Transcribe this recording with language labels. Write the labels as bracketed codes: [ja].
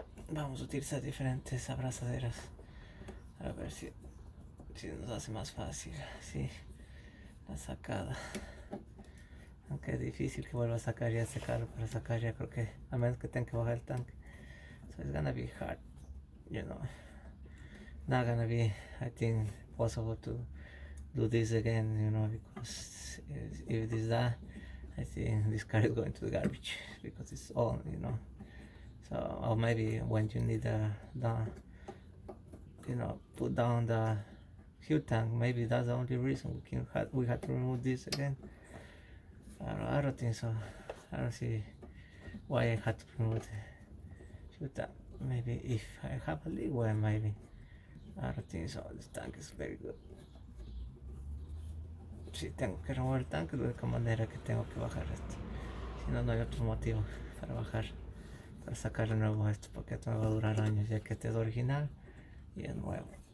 [es] Vamos a utilizar diferentes abrazaderas a ver si nos hace más fácil, sí, la sacada. Aunque es difícil que vuelva a sacar ya ese carro, para sacar ya creo que, a menos que tenga que bajar el tanque. [en] So it's gonna be hard, you know. Not gonna be, I think, possible to do this again, you know, because if it is that, I think this car is going to the garbage because it's all, you know. So, or maybe when you need you know, put down the fuel tank, maybe that's the only reason we had to remove this again. I don't think so. I don't see why I had to remove the fuel tank. Maybe if I have a leak, well, maybe. I don't think so. This tank is very good. [es] Si tengo que remover el tanque, de la única manera que tengo que bajar esto. Si no, no hay otro motivo para bajar, para sacar de nuevo esto, porque esto me va a durar años, ya que este es original y es nuevo.